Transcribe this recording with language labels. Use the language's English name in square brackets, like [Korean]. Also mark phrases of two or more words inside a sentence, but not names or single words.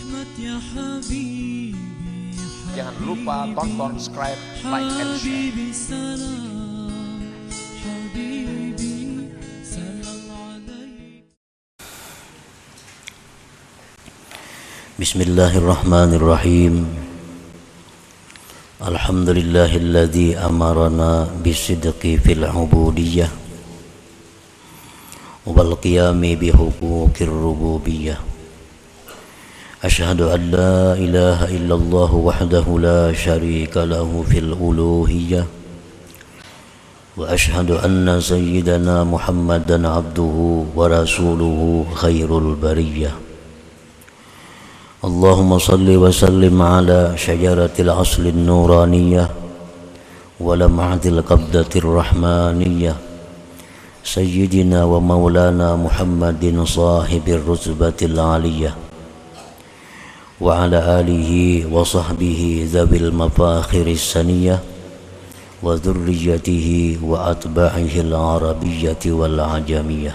[Indonesian] Jangan lupa tonton, subscribe, [English] like, and share. [Arabic] بسم الله الرحمن الرحيم. الحمد لله الذي أمرنا بصدق في العبودية والقيام بحقوق الربوبية. أشهد أن لا إله إلا الله وحده لا شريك له في الألوهية وأشهد أن سيدنا محمدا عبده ورسوله خير البرية. اللهم صل وسلم على شجرة الأصل النورانية ولمعة القبضة الرحمانية سيدنا ومولانا محمد صاحب الرتبة العالية وعلى آله وصحبه ذوي المفاخر السنية وذريته وأتباعه العربية والعجمية.